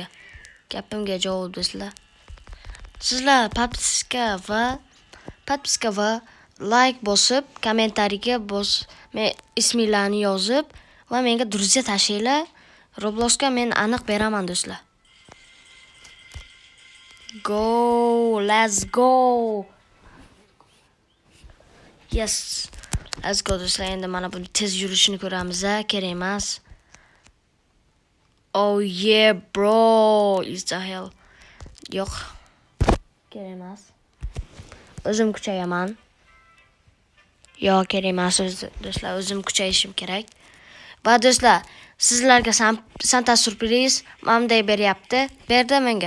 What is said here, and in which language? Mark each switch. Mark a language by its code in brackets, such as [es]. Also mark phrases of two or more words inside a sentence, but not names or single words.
[uz] Gapimga javob do'stlar. Sizlar podpiska va like bosib, kommentariyaga men isminglarni yozib va menga duruzga tashlaylar. Robloxga men aniq beraman do'stlar. [en] Let's go. Yes. Let's go do'stlar. [uz] Endi mana bu tez yurishini ko'ramiz, kerak emas. [en] Oh yeah bro, is the hell. [uz] Yo'q. Kerak emas. O'zim kuchayaman. Yo'q, kerak emas do'stlar, o'zim kuchayishim kerak. Va do'stlar, sizlarga Santa surpriz mamday beryapti. Berdi menga.